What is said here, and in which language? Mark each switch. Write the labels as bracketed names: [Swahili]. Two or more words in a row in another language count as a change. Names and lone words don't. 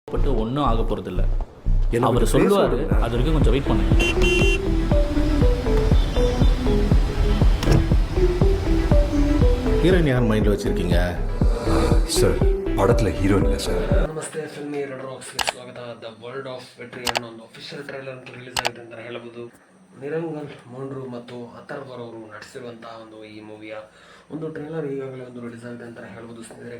[Tamil] பட்டு ஒன்றும் ஆக போகிறதில்ல. அவர் சொல்லுவார், அது வரைக்கும் கொஞ்சம் வெயிட் பண்ணுங்க. ஹீரோயின் யார் மைண்டில் வச்சுருக்கீங்க சார் படத்துல ஹீரோயின் இல்ல சார். [Kannada] ನಮಸ್ತೆ, ಫಿಲ್ಮಿ ರೆಡ್ ರಾಕ್ಸ್ಗೆ ಸ್ವಾಗತ. ದ ವರ್ಲ್ಡ್ ಆಫ್ ವೆಟ್ರಿ ಅನ್ನೋ ಒಂದು [English] official trailer [Kannada] ಅಂತ ರಿಲೀಸ್ ಆಗಿದೆ ಅಂತ ಹೇಳಬಹುದು. ನಿರಂಗಲ್ ಮೋಂಡ್ರು ಮತ್ತು ಅಥರ್ವರ್ ಅವರು ನಟಿಸಿರುವಂತಹ ಒಂದು ಈ ಮೂವಿಯ ಒಂದು ಟ್ರೈಲರ್ ಈಗಾಗಲೇ ಒಂದು ರಿಲೀಸ್ ಆಗಿದೆ ಅಂತ ಹೇಳ್ಬೋದು ಸ್ನೇಹಿತರೆ.